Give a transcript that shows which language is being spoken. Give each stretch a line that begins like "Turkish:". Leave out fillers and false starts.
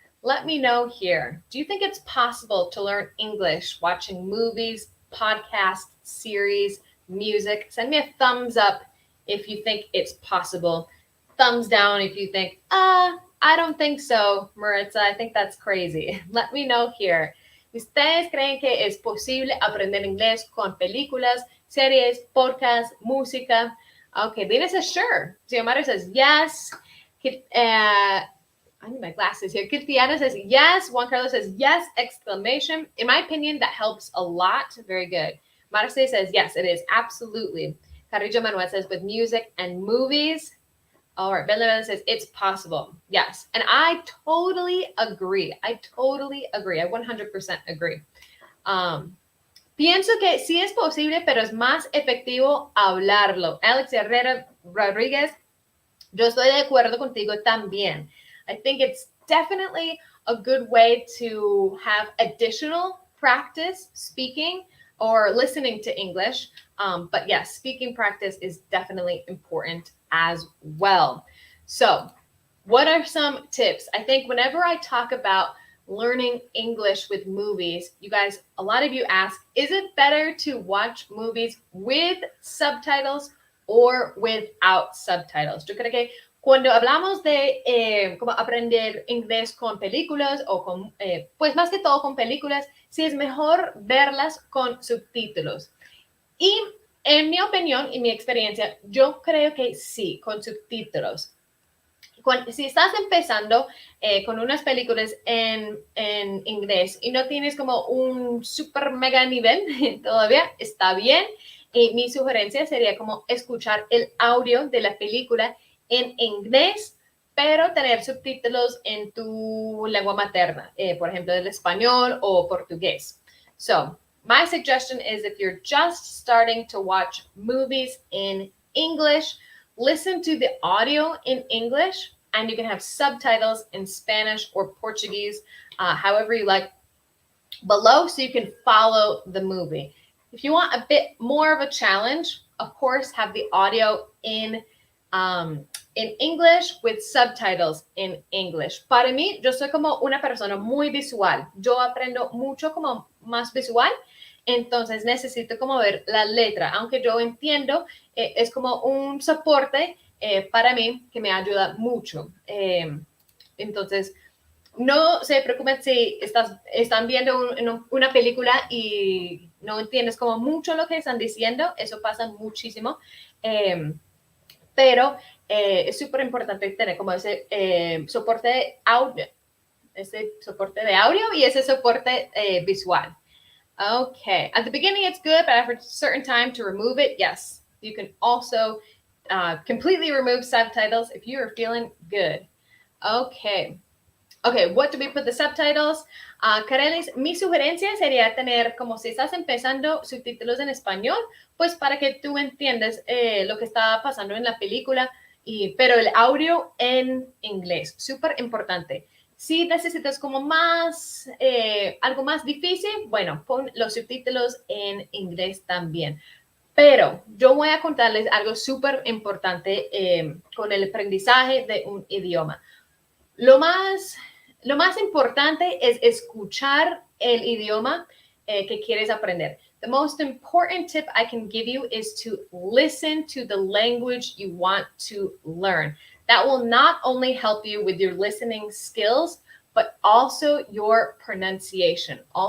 English: Let me know here. Do you think it's possible to learn English watching movies, podcasts, series, music? Send me a thumbs up if you think it's possible. Thumbs down if you think, I don't think so, Maritza. I think that's crazy. Let me know here.
Spanish: ¿Ustedes creen que es posible aprender inglés con películas, series, podcasts, música?
English: Okay, Dina says sure. Xiomara says yes. I need my glasses here. Cristiana says yes. Juan Carlos says yes, exclamation. In my opinion, that helps a lot. Very good. Marce says yes, it is. Absolutely. Carrillo Manuel says with music and movies. All right, Bella says it's possible. Yes, and I totally agree. I 100% agree.
Spanish: Pienso que sí es posible, pero es más efectivo hablarlo. Alex Herrera Rodríguez, yo estoy de acuerdo contigo también.
English: I think it's definitely a good way to have additional practice speaking or listening to English. But yes, speaking practice is definitely important as well. So what are some tips? I think whenever I talk about learning English with movies, you guys, a lot of you ask, is it better to watch movies with subtitles or without subtitles?
Spanish: Yo creo que cuando hablamos de cómo aprender inglés con películas o con, pues más que todo con películas, sí es mejor verlas con subtítulos. Y en mi opinión y mi experiencia, yo creo que sí, con subtítulos. Si estás empezando con unas películas en inglés y no tienes como un super mega nivel todavía, está bien. Y mi sugerencia sería como escuchar el audio de la película en inglés, pero tener subtítulos en tu lengua materna, por ejemplo, el español o portugués.
English: So, my suggestion is if you're just starting to watch movies in English, listen to the audio in English, and you can have subtitles in Spanish or Portuguese, however you like, below so you can follow the movie. If you want a bit more of a challenge, of course, have the audio in English with subtitles in English.
Spanish: Para mí, yo soy como una persona muy visual. Yo aprendo mucho como más visual. Entonces necesito como ver la letra, aunque yo entiendo, es como un soporte para mí que me ayuda mucho. Entonces, no se preocupen si están viendo una película y no entiendes como mucho lo que están diciendo, eso pasa muchísimo, pero es súper importante tener como soporte de audio y ese soporte visual.
English: Okay, at the beginning it's good, but after a certain time to remove it, yes. You can also completely remove subtitles if you are feeling good. Okay. Okay, what do we put the subtitles?
Spanish: Karelis, mi sugerencia sería tener, como si estás empezando, subtítulos en español, pues para que tú entiendas lo que está pasando en la película, pero el audio en inglés, súper importante. Si necesitas como más, algo más difícil, bueno, pon los subtítulos en inglés también. Pero yo voy a contarles algo súper importante con el aprendizaje de un idioma. Lo más importante es escuchar el idioma que quieres aprender.
English: The most important tip I can give you is to listen to the language you want to learn. That will not only help you with your listening skills, but also your pronunciation.